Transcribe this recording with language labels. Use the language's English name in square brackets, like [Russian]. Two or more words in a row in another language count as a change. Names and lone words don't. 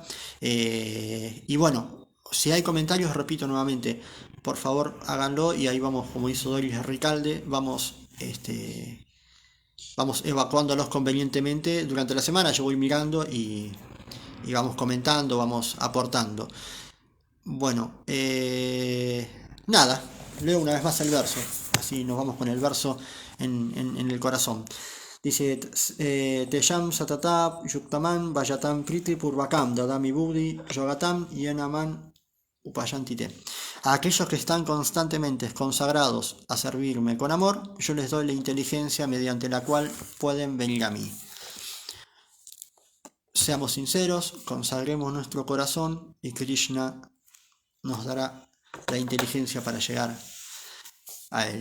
[Spanish] Y bueno, si hay comentarios, repito nuevamente, por favor háganlo y ahí vamos, como hizo Doris Ricalde, vamos evacuándolos convenientemente durante la semana. Yo voy mirando y vamos comentando, vamos aportando. Bueno, nada, leo una vez más el verso, así nos vamos con el verso en el corazón. Dice, [Sanskrit] Teyam Satata Yuktaman Vayatam Priti Purvakam Dadami Buddhi Yogatam Yenaman Upayantite. [Spanish] A aquellos que están constantemente consagrados a servirme con amor, yo les doy la inteligencia mediante la cual pueden venir a mí. Seamos sinceros, consagremos nuestro corazón y Krishna nos dará la inteligencia para llegar a él.